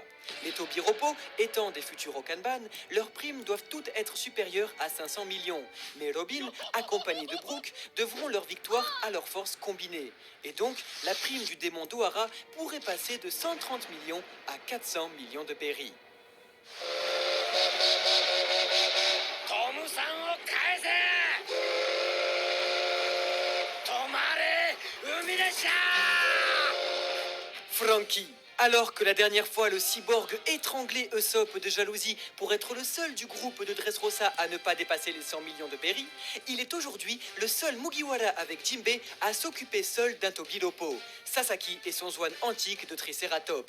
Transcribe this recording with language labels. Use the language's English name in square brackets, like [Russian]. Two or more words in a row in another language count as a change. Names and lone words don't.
[French] Les Tobiropo, étant des futurs Okanban, leurs primes doivent toutes être supérieures à 500 millions. Mais Robin, accompagné de Brooke, devront leur victoire à leur force combinée. Et donc, la prime du démon d'Ohara pourrait passer de 130 millions à 400 millions de berries. [Japanese] トムさんを返せ。止まれ海列車。 [French] Frankie. Alors que la dernière fois, le cyborg étranglait Usopp de jalousie pour être le seul du groupe de Dressrosa à ne pas dépasser les 100 millions de berries, il est aujourd'hui le seul Mugiwara avec Jinbei à s'occuper seul d'un Tobilopo, Sasaki et son Zwan antique de Triceratops.